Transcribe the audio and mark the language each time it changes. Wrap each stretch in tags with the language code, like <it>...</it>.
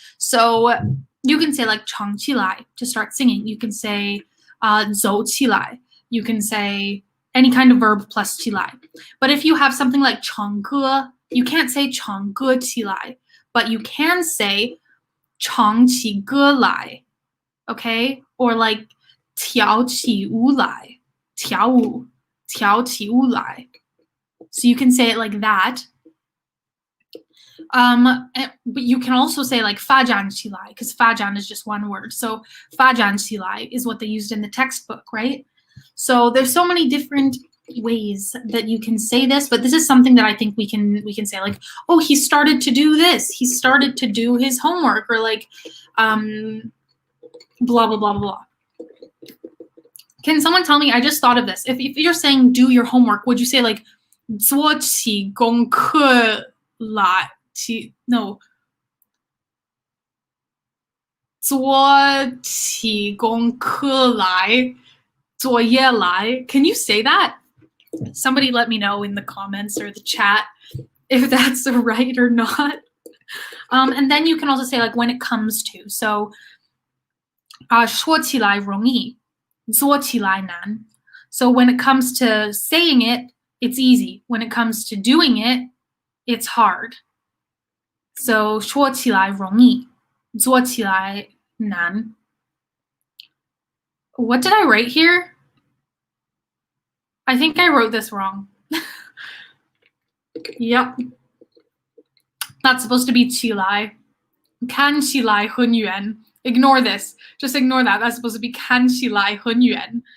<en>So you can say like 唱起来 to start singing. You can say 走起来. You can say any kind of verb plus 起来. But if you have something like 唱歌, you can't say 唱歌起来, but you can say 唱起歌来, okay?</en> <zh>Or like 跳起舞来, 跳舞, 跳起舞来.</zh> <en>So you can say it like that. But you can also say like 发展起来, because 发展 is just one word. So 发展起来 is what they used in the textbook, right? So there's so many different ways that you can say this, but this is something that I think we can say like, oh, he started to do this. He started to do his homework, or like, blah, blah, blah, blah. Can someone tell me, I just thought of this. If you're saying do your homework, would you say like</en> <zh>做起功课来?</zh> <en>No.</en> <zh>做起功课来, 作业来.</zh> <en>Can you say that? Somebody let me know in the comments or the chat if that's right or not. And then you can also say like when it comes to.</en> <zh>So 说起来容易, 做起来难.</zh> <en>So when it comes to saying it, it's easy. When it comes to doing it, it's hard.</en> <zh>So 说起来容易, 做起来难.</zh> <en>What did I write here? I think I wrote this wrong. Yep. That's supposed to be 起来.</en> <zh>看起来很远.</zh> <en>Ignore this. Just ignore that. That's supposed to be</en> <zh>看起来很远.</zh>